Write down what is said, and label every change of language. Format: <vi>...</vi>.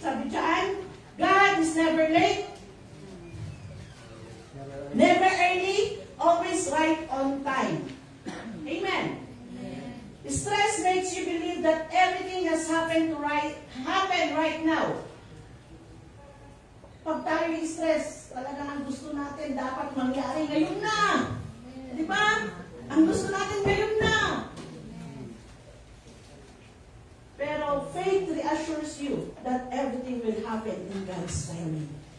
<tl>Sabi dyan,</tl> <en>God is never late. Never early, always right on time. Amen. Stress makes you believe that everything has happened right now.</en> <tl>Pag tayo stress, talagang ang gusto natin dapat mangyari ngayon na. Di ba? Ang gusto natin ngayon na.</tl> <en>Pero faith reassures you that everything will happen in God's timing.</en>